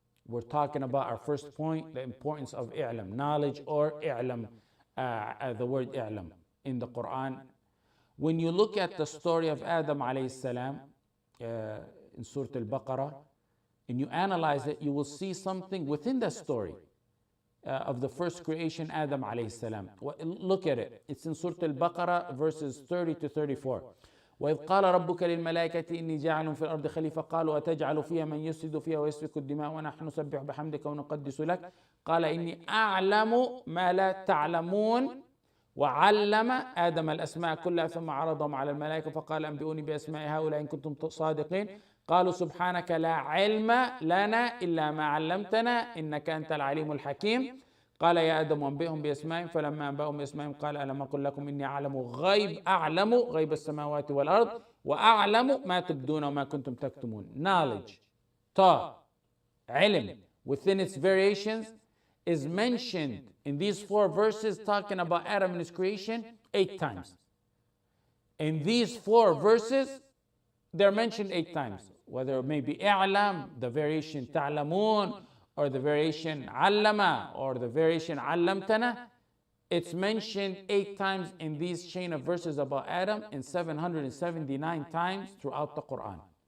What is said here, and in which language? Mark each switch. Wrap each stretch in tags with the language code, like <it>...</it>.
<en>We're talking about our first point, the importance of i'lam, knowledge, or i'lam, the word i'lam in the Quran. When you look at the story of Adam alayhi salam in Surah Al-Baqarah, and you analyze it, you will see something within the story of the first creation, Adam alayhi salam. Look at it. It's in Surah Al-Baqarah, verses 30 to 34.</en> <ar>وإذ قال ربك للملائكة إني جاعل في الأرض خليفة قالوا أتجعل فيها من يفسد فيها ويسفك الدماء ونحن نسبح بحمدك ونقدس لك قال إني أعلم ما لا تعلمون وعلم آدم الأسماء كلها ثم عرضهم على الملائكة فقال أنبئوني بأسماء هؤلاء إن كنتم صادقين قالوا سبحانك لا علم لنا إلا ما علمتنا إنك أنت العليم الحكيم قال يا آدم أنبئهم بأسمائهم فلما أنبأهم بأسمائهم قال ألم أقل لكم إني أعلم غيب السماوات والأرض وأعلم ما تبدون وما كنتم تكتمون.</ar> <en>Knowledge, ta, علم, within its variations, is mentioned in these four verses talking about Adam and his creation 8 times. In these four verses, they're mentioned 8 times. Whether it may be i'lam, the variation ta'lamun, or the variation allama, or the variation allamtana, it's mentioned 8 times in these chain of verses about Adam and 779 times throughout the Quran.</en>